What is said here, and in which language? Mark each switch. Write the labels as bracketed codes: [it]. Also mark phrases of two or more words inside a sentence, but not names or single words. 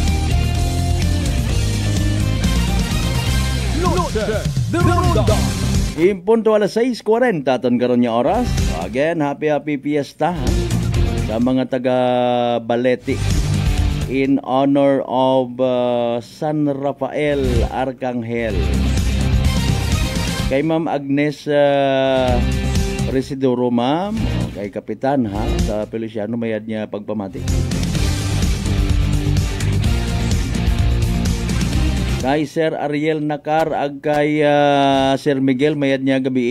[akl] Noche de Ronda. Impunto alas 6:40 aton karon nga oras. Again, [en] happy fiesta [akl] ha? Sa mga taga Balete [en] in honor of [akl] San Rafael Arcangel. Kay Ma'am Agnes Residoro, ma'am, kay Kapitan ha sa Feliciano, mayad niya pagpamati. Kay Sir Ariel Nakar ag kay Sir Miguel, mayad niya gabi.